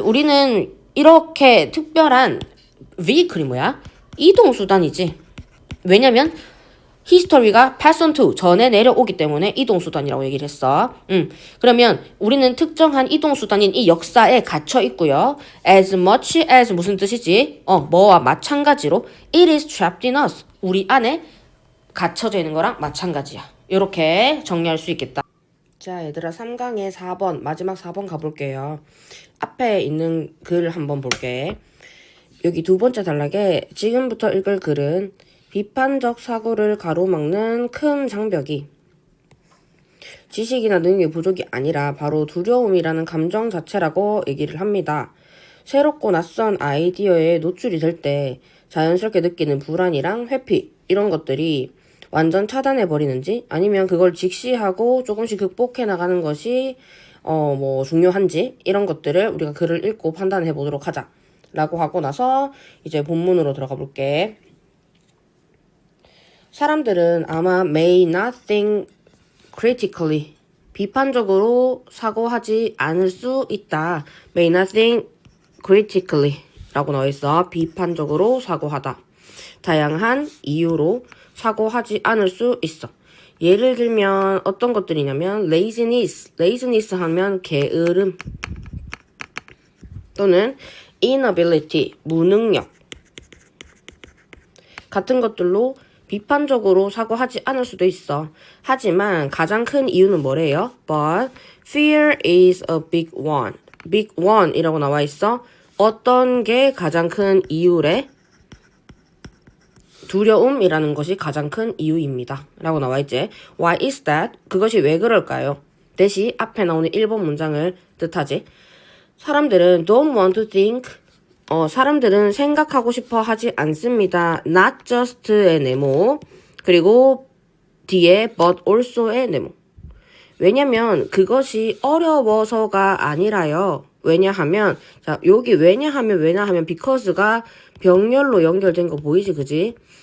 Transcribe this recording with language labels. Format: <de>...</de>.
<ko>우리는 이렇게 특별한 vehicle이 뭐야? 이동수단이지. 왜냐면 history가</ko> <en>pass on to</en> <ko>전에 내려오기 때문에 이동수단이라고 얘기를 했어. 그러면 우리는 특정한 이동수단인 이 역사에 갇혀 있고요.</ko> <en>As much as</en> <ko>무슨 뜻이지? 뭐와 마찬가지로</ko> <en>it is trapped in us.</en> <ko>우리 안에 갇혀져 있는 거랑 마찬가지야. 이렇게 정리할 수 있겠다. 자, 얘들아 3강의 4번 마지막 4번 가볼게요. 앞에 있는 글 한번 볼게. 여기 두 번째 단락에 지금부터 읽을 글은 비판적 사고를 가로막는 큰 장벽이 지식이나 능력의 부족이 아니라 바로 두려움이라는 감정 자체라고 얘기를 합니다. 새롭고 낯선 아이디어에 노출이 될 때 자연스럽게 느끼는 불안이랑 회피 이런 것들이 완전 차단해버리는지 아니면 그걸 직시하고 조금씩 극복해 나가는 것이 중요한지 이런 것들을 우리가 글을 읽고 판단해 보도록 하자 라고 하고 나서 이제 본문으로 들어가 볼게. 사람들은 아마</ko> <en>may not think critically</en> <ko>비판적으로 사고하지 않을 수 있다.</ko> <en>may not think critically</en> <ko>라고 나와 있어. 비판적으로 사고하다. 다양한 이유로 사고하지 않을 수 있어. 예를 들면 어떤 것들이냐면 laziness 하면 게으름 또는 inability 무능력 같은 것들로 비판적으로 사고하지 않을 수도 있어. 하지만 가장 큰 이유는 뭐래요?</ko> <en>But fear is a big one. big one</en> <ko>이라고 나와 있어. 어떤 게 가장 큰 이유래? 두려움이라는 것이 가장 큰 이유입니다. 라고 나와 있지.</ko> <en>Why is that?</en> <ko>그것이 왜 그럴까요? 대시 앞에 나오는 1번 문장을 뜻하지. 사람들은</ko> <en>don't want to think.</en> <ko>사람들은 생각하고 싶어 하지 않습니다.</ko> <en>Not just</en> <ko>의 네모. 그리고 뒤에</ko> <en>but also</en> <ko>의 네모. 왜냐면 그것이 어려워서가 아니라요. 왜냐하면 자 여기 왜냐하면 because가 병렬로 연결된 거 보이지 그지?</ko>